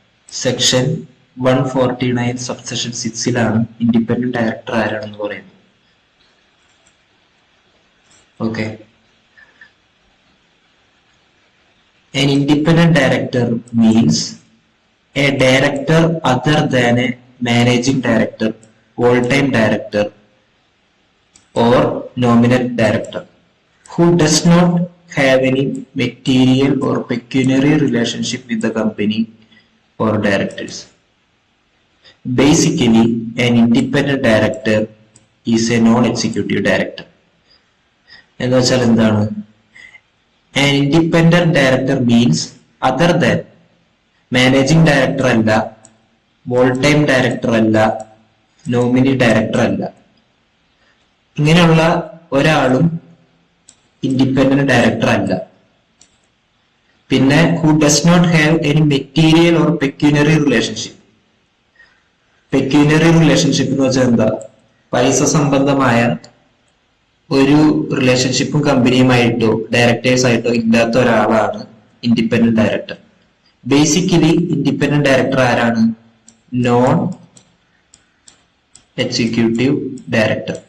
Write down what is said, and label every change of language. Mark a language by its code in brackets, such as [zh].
[ml] Section 149 subsection 6 independent director ആരാണെന്ന് പറയുന്നത്. [en] Okay, an independent director means a director other than a managing director, full-time director or nominal director who does not have any material or pecuniary relationship with the company or directors. Basically, an independent director is a non-executive director. [ml] എന്ന് വെച്ചാൽ എന്താണ്? [en] An independent director means other than managing director അല്ല, full-time director അല്ല, nominee director അല്ല. [ml] ഇങ്ങനെയുള്ള ഒരാളും independent director അല്ല. [en] പിന്നെ who does not have any material or pecuniary relationship. [ml] Pecuniary relationship എന്ന് വെച്ചാൽ എന്താ? പൈസ സംബന്ധമായ ഒരു റിലേഷൻഷിപ്പും കമ്പനിയുമായിട്ടോ ഡയറക്ടേഴ്സ് ആയിട്ടോ ഇല്ലാത്ത ഒരാളാണ് independent director. Basically independent director ആരാണ്? Non executive director.